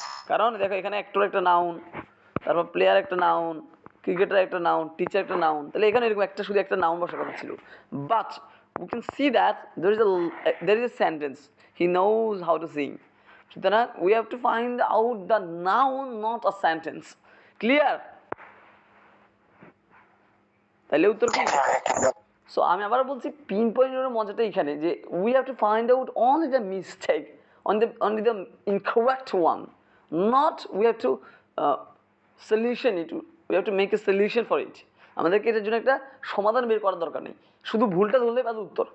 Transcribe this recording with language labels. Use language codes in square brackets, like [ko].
[bn] কারণ দেখো এখানে অ্যাক্টর একটা নাউন, তারপর প্লেয়ার একটা নাউন, ক্রিকেটার একটা নাউন, টিচার একটা নাউন, তাহলে এখানে এরকম একটা শুধু একটা নাউন বসার কথা ছিল। [en] But we can see that there is a sentence, he knows how to sing, সুতরাং we have to find out the noun, not a sentence. Clear? [bn] তাহলে উত্তর কি? সো আমি আবার বলছি পিন পয়েন্টের মজাটা এখানে যে [en] we have to find out only the mistake, only the incorrect one, not we have to solution it, we have to make a solution for it. [bn] আমাদেরকে এটার জন্য একটা সমাধান বের করার দরকার নেই, শুধু ভুলটা ধরলেই পাবে উত্তর।